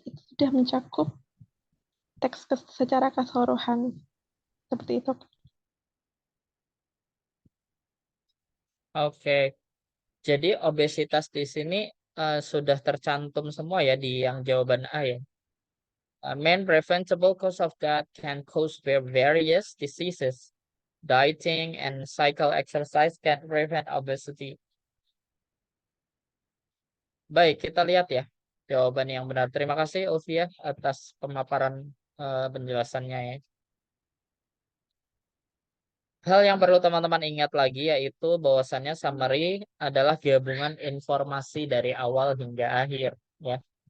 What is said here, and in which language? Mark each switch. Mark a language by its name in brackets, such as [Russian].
[Indonesian] Itu sudah mencakup teks secara keseluruhan. Seperti itu. Oke, jadi obesitas di sini sudah tercantum semua ya di yang jawaban A ya. [English] Main preventable cause of that can cause various diseases. Dieting and cycle exercise can prevent obesity. [Indonesian] Baik, kita lihat ya jawaban yang benar. Terima kasih Ulfia atas pemaparan penjelasannya ya. Hal yang perlu teman-teman ingat lagi yaitu bahwasannya summary adalah gabungan informasi dari awal hingga akhir ya.